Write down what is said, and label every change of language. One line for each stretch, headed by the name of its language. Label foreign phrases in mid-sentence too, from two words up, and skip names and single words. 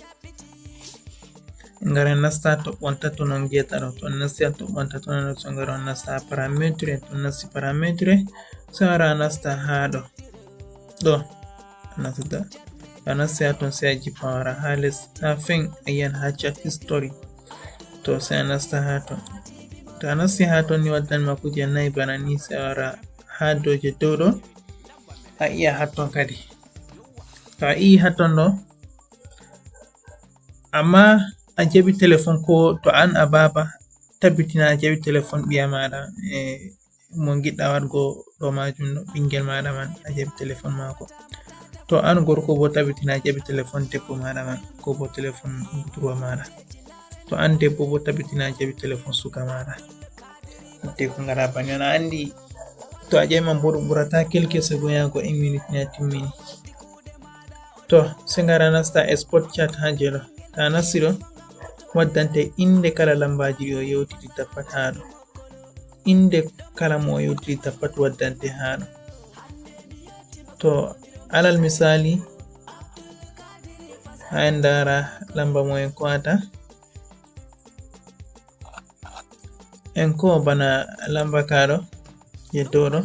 Fula: en ngara en nasta toɓɓonta ton on geta ɗo to on nasti ha toɓɓonta ton so ngara on nasta ha paramétre to on nasti paramétre so wara nasta ha ɗo nastata a nasti ha ton sai a jippa wara ha les ha fen a yiyan ha
English: chat history
Fula: to sai a nasta ha ton to a nasti ha ton ni waddanma kuje nayi bana ni sai a wara ha dow je dow ɗo a iya ha ton kadi to a iyi ha ton ɗo amma a jaɓi téléphone ko to an a baba tabbitina a jaɓi téléphone ɓiya maɗa mo giɗɗa waɗgo ɗo majum no ɓingel maɗa man a jaɓi téléphone mako. To an gorko bo tabbitina a jaɓi téléphone debbo maɗa man ko bo téléphone budurwa maɗa. To an debbo bo tabbitina a jaɓi téléphone suka maɗa. Hidde ko ngara banni on a andi to a jaɓi man bo ɗum ɓurata
French: quelques secondes
Fula: yago 1 minute ni a timmini. To sai ngara nasta
English: export chat
Fula: ha je ɗo. Ta nasti ɗo waddante inde kala lambaji ɗi o yewtidita pat ha ɗo. Inde kala mo o yewtidita pat waddante ha ɗo. To
Hausa: alal misali
Fula: ha en ndara lamba mo en ko'ata en ko bana lamba kaɗo je dow ɗo.